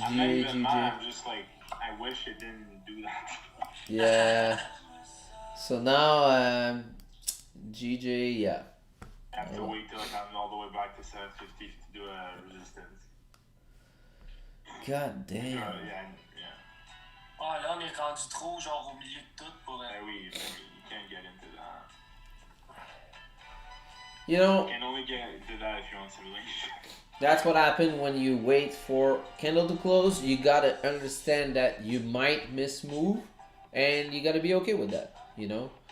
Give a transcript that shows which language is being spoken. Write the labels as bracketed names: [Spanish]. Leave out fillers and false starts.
[English] I'm not even mad. I'm just like, I wish it didn't do that. Yeah. So now, GJ, yeah. I have to wait till I'm all the way back to 750 to do a resistance. God damn. Yeah. [French] Ah, là, on est rendu trop, genre, au milieu de tout pour... [English] Oui, you can't get into that. You know, You can only get into that if you're on simulation. that's what happened when you wait for candle to close. You gotta understand that you might miss move, and you gotta be okay with that, you know?